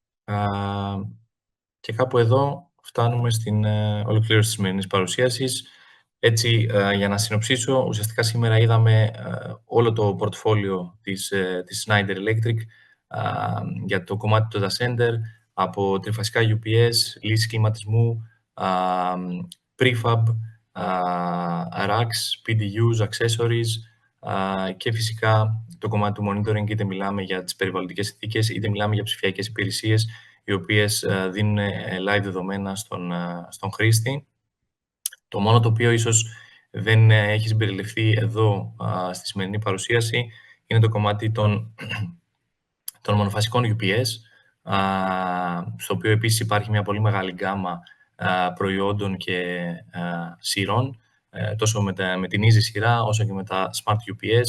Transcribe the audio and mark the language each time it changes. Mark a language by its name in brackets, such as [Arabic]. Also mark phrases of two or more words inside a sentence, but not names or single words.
[Greek] Και κάπου εδώ φτάνουμε στην ολοκλήρωση της σημερινής παρουσίασης. Έτσι, για να συνοψίσω, ουσιαστικά σήμερα είδαμε όλο το πορτφόλιο της Schneider Electric για το κομμάτι του [English] data center, [Greek] από τριφασικά UPS, λύσεις κλιματισμού, [English] prefab, racks, PDUs, accessories [Greek] και φυσικά το κομμάτι του monitoring, είτε μιλάμε για τις περιβαλλοντικές συνθήκες, είτε μιλάμε για ψηφιακές υπηρεσίες, οι οποίες δίνουν live δεδομένα στον χρήστη. Το μόνο το οποίο ίσως δεν έχει συμπεριληφθεί εδώ στη σημερινή παρουσίαση είναι το κομμάτι των μονοφασικών UPS, στο οποίο επίσης υπάρχει μια πολύ μεγάλη γκάμα προϊόντων και σειρών, τόσο με την easy σειρά όσο και με τα [English] smart UPS.